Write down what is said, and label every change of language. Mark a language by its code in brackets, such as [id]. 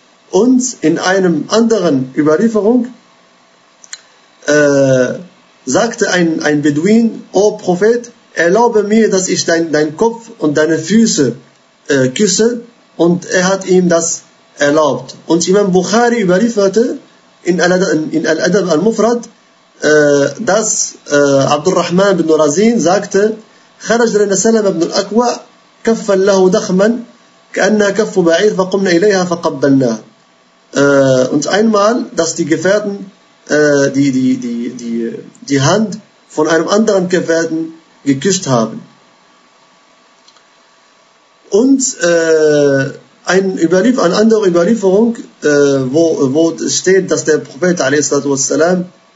[de] Und in einem anderen Überlieferung sagte ein Beduin: O Prophet, erlaube mir, dass ich dein Kopf und deine Füße küsse. Und er hat ihm das erlaubt. Und Imam Bukhari überlieferte in Al-Adab al-Mufrad, dass Abdurrahman bin Razin sagte: [ar] خرج لنا سلمة بن الأكوع كفا له دخما كأنها كف بعير فقمنا إليها فقبلناها. [de] Und einmal, dass die Gefährten die Hand von einem anderen Gefährten geküsst haben. Und eine andere Überlieferung, wo steht, dass der Prophet a.s.w.